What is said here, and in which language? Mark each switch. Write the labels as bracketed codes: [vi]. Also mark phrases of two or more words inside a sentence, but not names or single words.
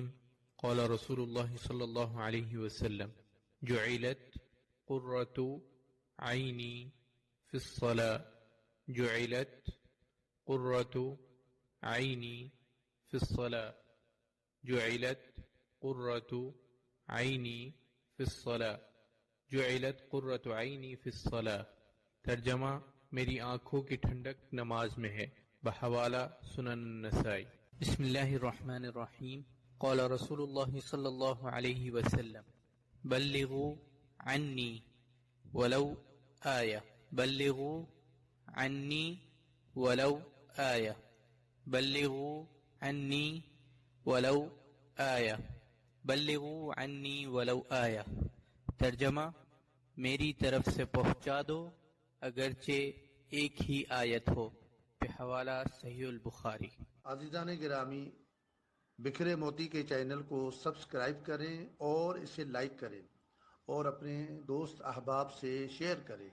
[ar] قال رسول اللہ صلی اللہ علیہ وسلم: جعلت قرۃ عینی فی الصلاۃ، جعلت قرۃ عینی فی الصلاۃ، جعلت قرۃ عینی فی الصلاۃ، جعلت قرۃ عینی فی الصلاۃ. [ur] ترجمہ: میری آنکھوں کی ٹھنڈک نماز میں ہے. [ar] بحوالہ سنن النسائی. بسم اللہ الرحمن الرحیم. قال رسول اللہ صلی اللہ علیہ وسلم: بلغوا عنی ولو آیہ، بلغوا عنی ولو آیہ، بلغوا عنی ولو آیہ، بلغوا عنی ولو آیہ. [ur] ترجمہ: میری طرف سے پہنچا دو اگرچہ ایک ہی آیت ہو. بحوالہ صحیح البخاری. عزیزان گرامی، بکھرے موتی کے چینل کو سبسکرائب کریں اور اسے لائک کریں اور اپنے دوست احباب سے شیئر کریں.